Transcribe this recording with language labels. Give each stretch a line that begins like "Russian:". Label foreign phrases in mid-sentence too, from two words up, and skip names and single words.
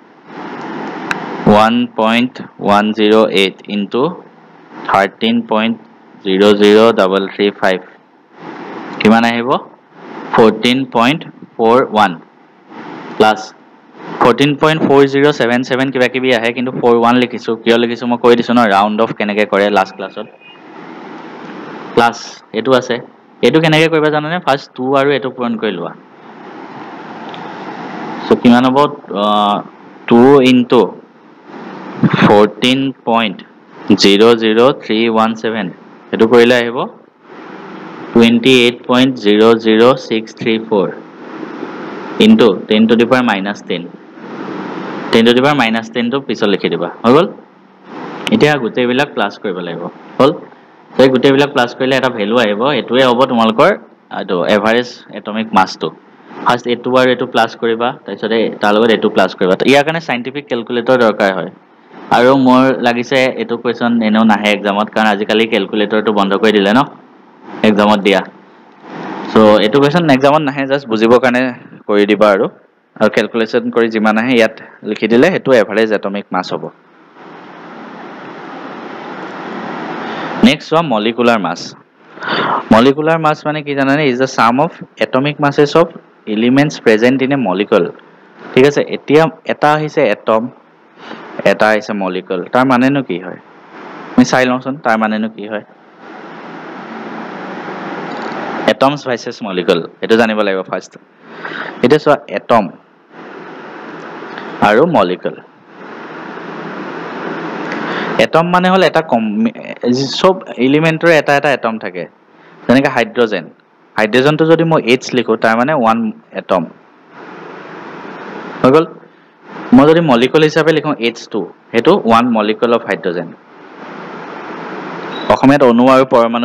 Assamese: 1.108 into 13.00335 কিমান আহিব 14.41 প্লাস 14.4077 কিবা কিবি আহে কিন্তু 41 লিখিছো কিয় লিখিছো মই কৈ দিছো ন
English: round off
Assamese: কেনেকৈ কৰে
English: last class
Assamese: প্লাস এটো আছে এটো কেনেকৈ কৰিবা জানানে ফাৰ্স্ট 2 আৰু এটো পূৰণ কৰি লোৱা সো কিমান হ'ব 2 into 14.00317 এটো কৰিলে আহিব 28.00634
English: into 10 to the power -10
Assamese: 10 to the power -10 টো পিছত লিখি দিবা হৈ গল এতিয়া গোটেইবিলাক প্লাস কৰিব লাগিব হল সেই গোটেইবিলাক প্লাস কৰিলে এটা ভ্যালু আহিব এটোৱে হ'ব তোমালোকৰ এটো এভাৰেজ
English: atomic mass
Assamese: ফাৰ্স্ট এটো আৰু এটো প্লাস কৰিবা তাৰপিছত তাৰ লগত এটো প্লাস কৰিবা ইয়াৰ কাৰণে
English: scientific calculator
Assamese: দৰকাৰ হয় আৰু মোৰ লাগিছে এটো কোৱেশ্চন এনেও নাহে এক্সামত কাৰণ আজিকালি ক্যালকুলেটৰটো বন্ধ কৰি দিলে ন এক্সামত দিয়া সো এটো কোৱেশ্চন এক্সামত নাহে জাস্ট বুজিবৰ কাৰণে কৰি দিবা আৰু ক্যালকুলেশন কৰি যিমান আহে ইয়াত লিখি দিলে হেতু
English: average atomic mass
Assamese: হ'ব
English: next one molecular mass molecular mass
Assamese: মানে কি জানানে
English: is the sum of atomic masses of elements present in a molecule
Assamese: ঠিক আছে এতিয়া এটা আহিছে এটম এটা আহিছে মলিকুল তাৰ মানেনো কি হয় আমি চাই লওঁচোন তাৰ মানেনো কি হয়
English: atoms versus molecule
Assamese: এটো জানিব লাগিব ফাৰ্স্ট এটা সো এটম আৰু মলিকুল এটম মানে হল এটা সব এলিমেন্টৰ এটা এটা এটম থাকে যেনেকৈ হাইড্ৰোজেন হাইড্ৰোজেনটো যদি মই H লিখো তাৰ মানে 1 এটম হৈ গল মই যদি মলিকুল হিচাপে লিখো H2 হেতু
English: 1 molecule of hydrogen
Assamese: অসমীয়াত অণু আৰু পৰমাণু